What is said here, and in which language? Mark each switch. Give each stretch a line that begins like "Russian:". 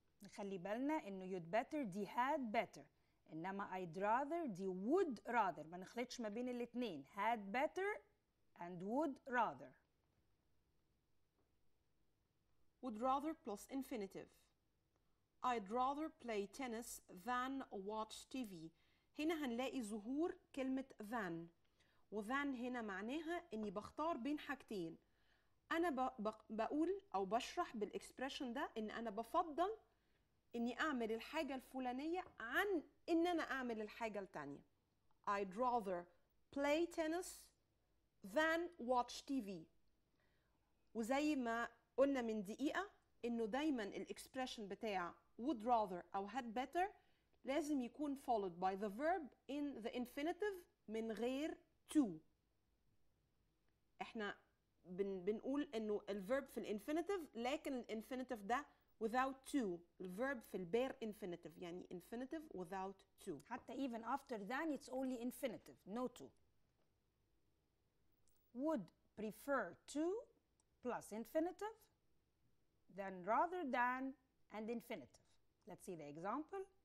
Arabic: نخلي بالنا إنه
English: you'd better
Arabic: دي
English: had better،
Arabic: إنما
English: I'd rather
Arabic: دي
English: would rather.
Arabic: ما نخلطش ما بين الاتنين.
English: had better and would rather. Would rather plus infinitive. I'd rather play tennis than watch TV.
Arabic: هنا هنلاقي ظهور كلمة than، وthan هنا معناها إني بختار بين حاجتين. أنا بقول أو بشرح بالإكسبريشن ده إن أنا بفضل إني أعمل الحاجة الفلانية عن إن أنا أعمل الحاجة التانية.
English: I'd rather play tennis than watch TV.
Arabic: وزي ما قلنا من دقيقة إنه دايما الإكسبريشن بتاع
English: would rather
Arabic: أو
English: had better
Arabic: لازم يكون
English: followed by the verb in the infinitive
Arabic: من غير to. إحنا بنقول إنه الverb في الانفينيتيف، لكن الانفينيتيف ده without to. الverb في البير infinitive، يعني
English: infinitive without to.
Arabic: حتى
English: even after than it's only infinitive, no to. Would prefer to plus infinitive, then rather than and infinitive. Let's see the example.